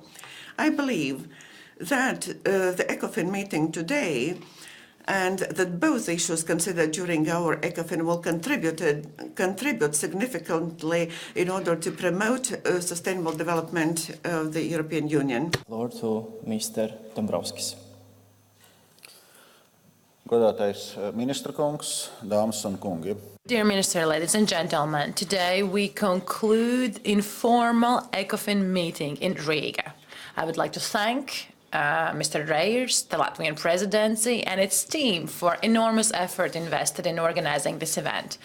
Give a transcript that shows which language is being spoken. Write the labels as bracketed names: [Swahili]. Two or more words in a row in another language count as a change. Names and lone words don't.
[English] I believe that the ECOFIN meeting today and that both issues considered during our ECOFIN will contribute significantly in order to promote sustainable development of the European Union. Floor to Mr. Dombrovskis. [Latvian] Godātais ministra kungs, dāmas un kungi. [English] Dear Minister, ladies and gentlemen, today we conclude informal ECOFIN meeting in Riga. I would like to thank Mr. Reyers, the Latvian presidency, and its team for enormous effort invested in organizing this event.